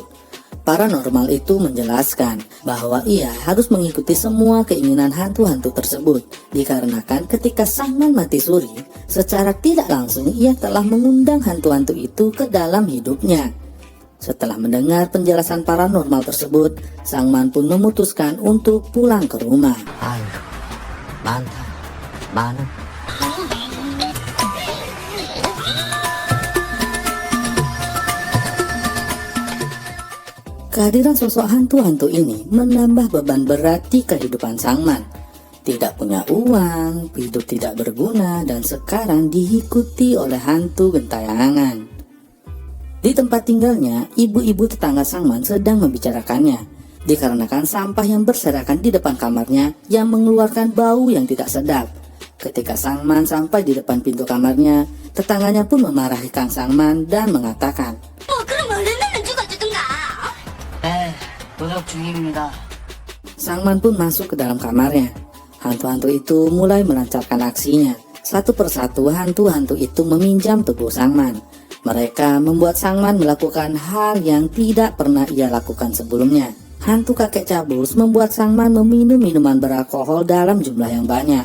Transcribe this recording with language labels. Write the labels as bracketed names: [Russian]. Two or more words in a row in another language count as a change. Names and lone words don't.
[Indonesian] Paranormal itu menjelaskan bahwa ia harus mengikuti semua keinginan hantu-hantu tersebut dikarenakan ketika Sangman mati suri, secara tidak langsung ia telah mengundang hantu-hantu itu ke dalam hidupnya. Setelah mendengar penjelasan paranormal tersebut, Sangman pun memutuskan untuk pulang ke rumah. [Korean] 아유, 많다, 많아. [Indonesian] Kehadiran sosok hantu-hantu ini menambah beban berat di kehidupan Sangman. Tidak punya uang, hidup tidak berguna, dan sekarang diikuti oleh hantu gentayangan. Di tempat tinggalnya, ibu-ibu tetangga Sangman sedang membicarakannya, dikarenakan sampah yang berserakan di depan kamarnya yang mengeluarkan bau yang tidak sedap. Ketika Sangman sampai di depan pintu kamarnya, tetangganya pun memarahi Kang Sangman dan mengatakan, [Korean] 노력 중입니다. [Indonesian] Sangman pun masuk ke dalam kamarnya. Hantu-hantu itu mulai melancarkan aksinya. Satu persatu hantu-hantu itu meminjam tubuh Sangman. Mereka membuat Sangman melakukan hal yang tidak pernah ia lakukan sebelumnya. Hantu kakek cabus membuat Sangman meminum minuman beralkohol dalam jumlah yang banyak.